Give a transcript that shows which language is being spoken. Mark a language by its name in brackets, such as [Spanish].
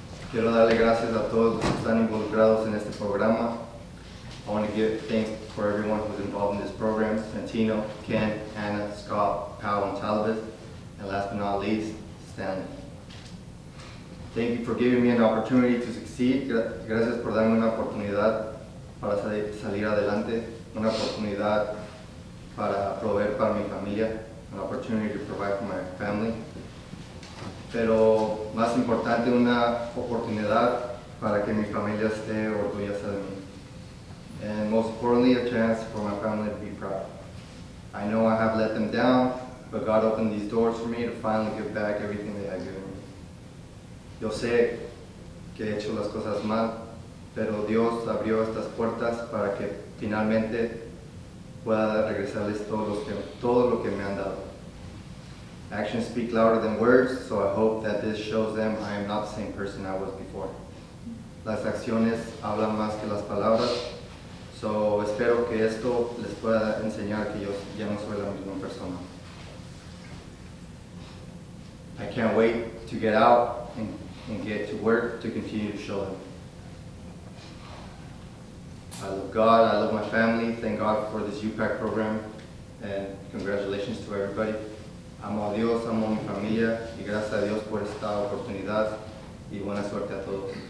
[Spanish] Quiero darle gracias a todos los que están involucrados en este programa. [English] I want to give thanks for everyone who's involved in this program, Santino, Ken, Anna, Scott, Powell, and Talabes, and last but not least, Stanley. Thank you for giving me an opportunity to succeed. [Spanish] Gracias por darme una oportunidad para salir adelante, una oportunidad para proveer para mi familia, [English] an opportunity to provide for my family. [Spanish] Pero más importante, una oportunidad para que mi familia esté orgullosa de mí. [English] And most importantly, a chance for my family to be proud. I know I have let them down, but God opened these doors for me to finally give back everything they had given me. [Spanish] Yo sé que he hecho las cosas mal, pero Dios abrió estas puertas para que finalmente pueda regresarles todo lo que me han dado. [English] Actions speak louder than words, so I hope that this shows them I am not the same person I was before. [Spanish] Las acciones hablan más que las palabras, so espero que esto les pueda enseñar que yo ya no soy la misma persona. [English] I can't wait to get out and get to work to continue to show them. I love God, I love my family, thank God for this U-PACT program, and congratulations to everybody. [Spanish] Amo a Dios, amo a mi familia, y gracias a Dios por esta oportunidad, y buena suerte a todos.